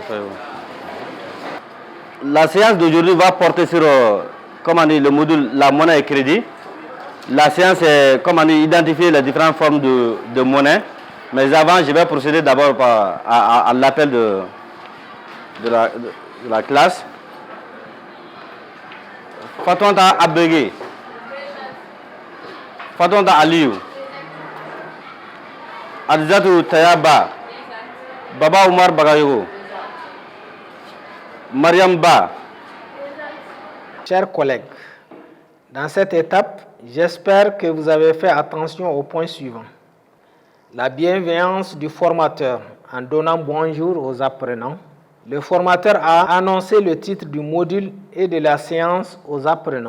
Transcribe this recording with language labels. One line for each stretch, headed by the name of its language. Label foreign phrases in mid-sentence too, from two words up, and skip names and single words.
French: La séance d'aujourd'hui va porter sur le module la monnaie et crédit. La séance est identifier les différentes formes de monnaie. Mais avant, je vais procéder d'abord à l'appel de la classe. Fatonda Abegui. Fatonda Aliou. Adzatou Tayaba. Baba Oumar Bagayogo. Mariam Ba. Chers collègues, dans cette étape, j'espère que vous avez fait attention aux points suivants. La bienveillance du formateur en donnant bonjour aux apprenants. Le formateur a annoncé le titre du module et de la séance aux apprenants.